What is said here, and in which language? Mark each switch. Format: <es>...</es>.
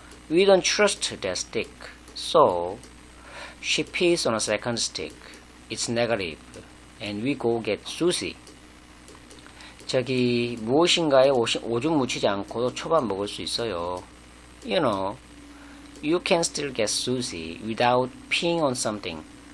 <en>We don't trust that stick, so she pees on a second stick. It's negative, and we go get sushi.</en> <ko>저기 무엇인가에 오줌 묻히지 않고도 초밥 먹을 수 있어요.</ko> <en>You know, you can still get sushi without peeing on something.</en>